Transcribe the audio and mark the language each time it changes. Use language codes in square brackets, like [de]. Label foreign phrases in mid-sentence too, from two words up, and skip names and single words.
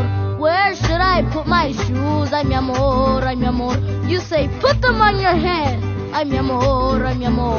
[en] Where should I put my shoes, [es] ay mi amor, ay mi amor. [en] You say put them on your head, [es] ay mi amor, ay mi amor.